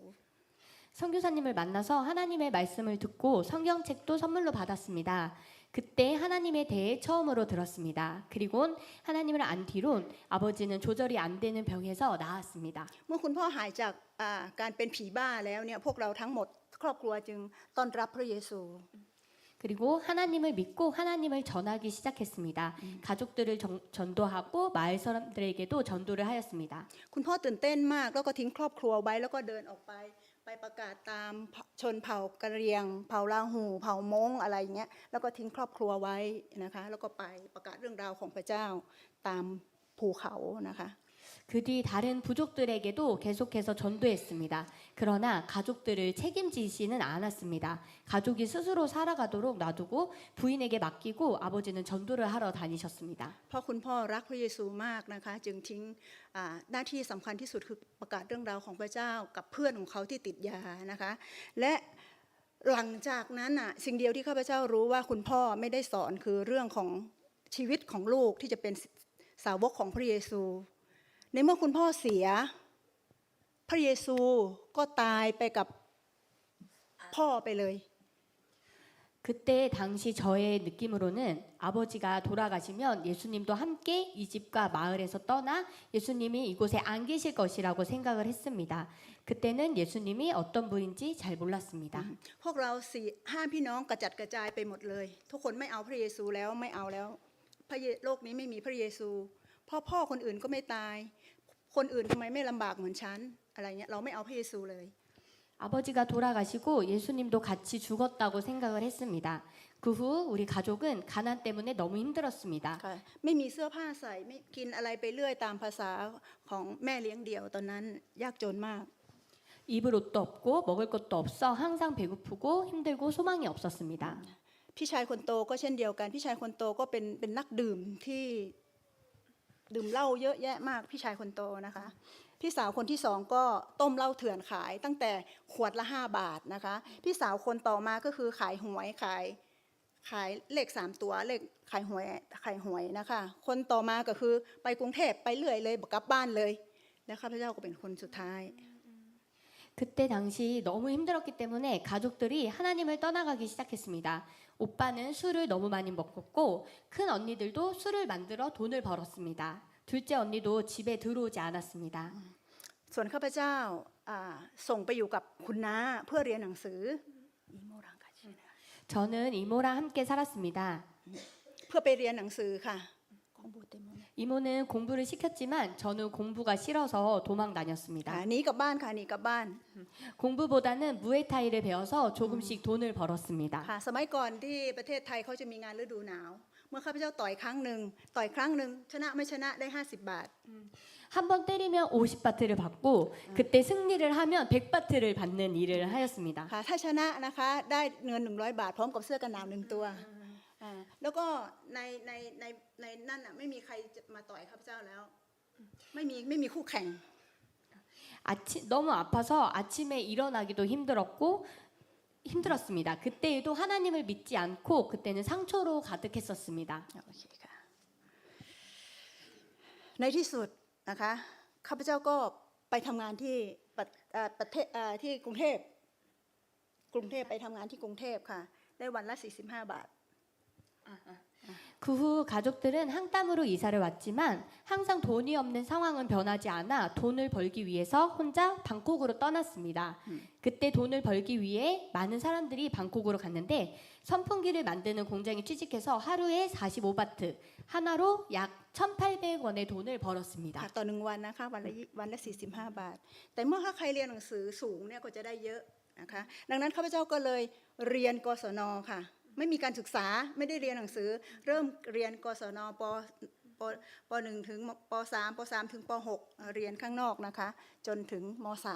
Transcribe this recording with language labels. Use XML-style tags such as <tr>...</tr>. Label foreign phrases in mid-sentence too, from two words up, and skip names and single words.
<ko>선교사님을 만나서 하나님의 말씀을 듣고 성경책도 선물로 받았습니다. 그때 하나님에 대해 처음으로 들었습니다. 그리고 하나님을 안 뒤론 아버지는 조절이 안 되는 병에서 나았습니다.</ko> <th>เมื่อคุณพ่อหายจากการเป็นผีบ้าแล้วเนี่ยพวกเราทั้งหมดครอบครัวจึงต้อนรับพระเยซู</th> <ko>그리고 하나님을 믿고 하나님을 전하기 시작했습니다. 가족들을 전도하고 마을 사람들에게도 전도를 하였습니다.</ko> <th>คุณพ่อตื่นเต้นมากแล้วก็ทิ้งครอบครัวไว้แล้วก็เดินออกไปประกาศตามชนเผ่ากะเหรี่ยงเผ่าลาหูเผ่ามงอะไรอย่างเงี้ยแล้วก็ทิ้งครอบครัวไว้นะคะแล้วก็ไปประกาศเรื่องราวของพระเจ้าตามภูเขานะคะ</th> <ko>그 뒤 다른 부족들에게도 계속해서 전도했습니다. 그러나 가족들을 책임지지는 않았습니다. 가족이 스스로 살아가도록 놔두고 부인에게 맡기고 아버지는 전도를 하러 다니셨습니다.</ko> <th>เพราะคุณพ่อรักพระเยซูมากนะคะจึงทิ้งหน้าที่สำคัญที่สุดคือประกาศเรื่องราวของพระเจ้ากับเพื่อนของเขาที่ติดยานะคะและหลังจากนั้นสิ่งเดียวที่ข้าพเจ้ารู้ว่าคุณพ่อไม่ได้สอนคือเรื่องของชีวิตของลูกที่จะเป็นสาวกของพระเยซูในเมื่อคุณพ่อเสียพระเยซูก็ตายไปกับพ่อไปเลย</th> <ko>그때 당시 저의 느낌으로는 아버지가 돌아가시면 예수님도 함께 이 집과 마을에서 떠나 예수님이 이곳에 안 계실 것이라고 생각을 했습니다. 그때는 예수님이 어떤 분인지 잘 몰랐습니다.</ko> <th>พวกเรา5พี่น้องกระจัดกระจายไปหมดเลยทุกคนไม่เอาพระเยซูแล้วไม่เอาแล้วโลกนี้ไม่มีพระเยซูพ่อคนอื่นก็ไม่ตายคนอื่นทำไมไม่ลำบากเหมือนฉันอะไรเงี้ยเราไม่เอาพระเยซูเลย</th> <ko>아버지가 돌아가시고 예수님도 같이 죽었다고 생각을 했습니다. 그 후 우리 가족은 가난 때문에 너무 힘들었습니다.</ko> <th>ไม่มีเสื้อผ้าใส่ไม่กินอะไรไปเรื่อยตามภาษาของแม่เลี้ยงเดี่ยวตอนนั้นยากจนมาก</th> <ko>입을 옷도 없고 먹을 것도 없어 항상 배고프고 힘들고 소망이 없었습니다.</ko> <th>พี่ชายคนโตก็เช่นเดียวกันพี่ชายคนโตก็เป็นนักดื่มที่ดื่มเหล้าเยอะแยะมากพี่ชายคนโตนะคะพี่สาวคนที่2ก็ต้มเหล้าเถื่อนขายตั้งแต่ขวดละ5 บาทนะคะพี่สาวคนต่อมาก็คือขายหวยขายเลข3 ตัวเลขขายหวยนะคะคนต่อมาก็คือไปกรุงเทพไปเรื่อยเลยกลับบ้านเลยแล้วข้าพเจ้าก็เป็นคนสุดท้าย</th> <ko>그때 당시 너무 힘들었기 때문에 가족들이 하나님을 떠나가기 시작했습니다. 오빠는 술을 너무 많이 먹었고 큰 언니들도 술을 만들어 돈을 벌었습니다. 둘째 언니도 집에 들어오지 않았습니다.</ko> <th>ส่วนข้าพเจ้าส่งไปอยู่กับคุณน้าเพื่อเรียนหนังสือ</th> <ko>저는 이모랑 함께 살았습니다.</ko> <th>เพื่อไปเรียนหนังสือค่ะ</th> <ko>이모는 공부를 시켰지만 저는 공부가 싫어서 도망 다녔습니다.</ko> <th>หนีกลับบ้านค่ะหนีกลับบ้าน</th> <ko>공부보다는 무에타이를 배워서 조금씩 돈을 벌었습니다.</ko> <th>ค่ะสมัยก่อนที่ประเทศไทยเขาจะมีงานฤดูหนาวเมื่อข้าพเจ้าต่อยครั้งหนึ่งชนะไม่ชนะได้50 บาท</th> <ko>한 번 때리면 50바트를 받고 그때 승리를 하면 100바트를 받는 일을 하였습니다.</ko> <th>ค่ะถ้าชนะนะคะได้เงิน100 บาทพร้อมกับเสื้อกันหนาว1 ตัวแล้วก็ในนั่นไม่มีใครจะมาต่อยข้าพเจ้าแล้วไม่มีคู่แข่ง</th> <ko>너무 아파서 아침에 일어나기도 힘들었습니다. 그때에도 하나님을 믿지 않고 그때는 상처로 가득했었습니다.</ko> <th>โอเคค่ะในที่สุดนะคะข้าพเจ้าก็ไปทำงานที่ประเทศที่กรุงเทพไปทำงานที่กรุงเทพค่ะได้วันละ45 บาท</th> <ko>그 후 가족들은 항담으로 이사를 왔지만 항상 돈이 없는 상황은 변하지 않아 돈을 벌기 위해서 혼자 방콕으로 떠났습니다. 그때 돈을 벌기 위해 많은 사람들이 방콕으로 갔는데 선풍기를 만드는 공장에 취직해서 하루에 45바트, 하나로 약 1,800원의 돈을 벌었습니다.</ko> <th>ต่อ1 วันนะคะวันละ45 บาทแต่เมื่อใครเรียนหนังสือสูงเนี่ยก็จะได้เยอะนะคะดังนั้นข้าพเจ้าก็เลยเรียนกศนค่ะไม่มีการศึกษาไม่ได้เรียนหนังสือเริ่มเรียนกศนป .1 ถึงป .3 ป .3 ถึงป .6 เรียนข้างนอกนะคะจนถึงม .3</th>